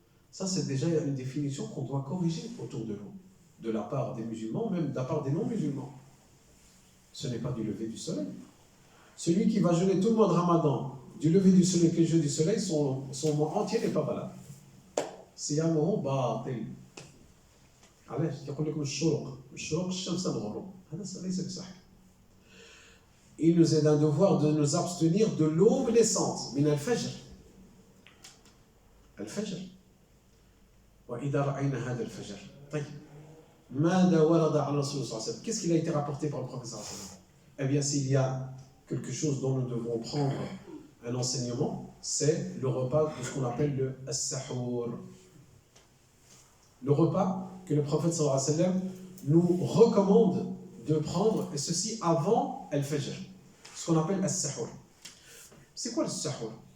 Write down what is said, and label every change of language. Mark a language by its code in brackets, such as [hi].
[fr] Ça, c'est déjà une définition qu'on doit corriger autour de nous, de la part des musulmans, même de la part des non-musulmans. Ce n'est pas du lever du soleil. Celui qui va jeûner tout le mois de Ramadan, du lever du soleil que le jeu du soleil, son mois entier n'est pas valable. [ar] صيامه باطل. علاش؟ يقول لكم الشروق الشمس تغرب. هذا ليس بصحيح. [fr] Il nous est un devoir de nous abstenir de l'aube naissante, [ar] من الفجر. الفجر. وإذا رأينا هذا الفجر. طيب. ماذا ورد على الرسول صلى الله عليه وسلم? [fr] Qu'est-ce qui a été rapporté par le prophète [ar] صلى الله عليه وسلم? [fr] Eh bien, s'il y a quelque chose dont nous devons prendre un enseignement, c'est le repas de ce qu'on appelle le as-sahur. Le repas que le prophète sallallahu alayhi wa sallam nous recommande de prendre, et ceci avant al-fajr, ce qu'on appelle as-sahur. C'est quoi le sahur?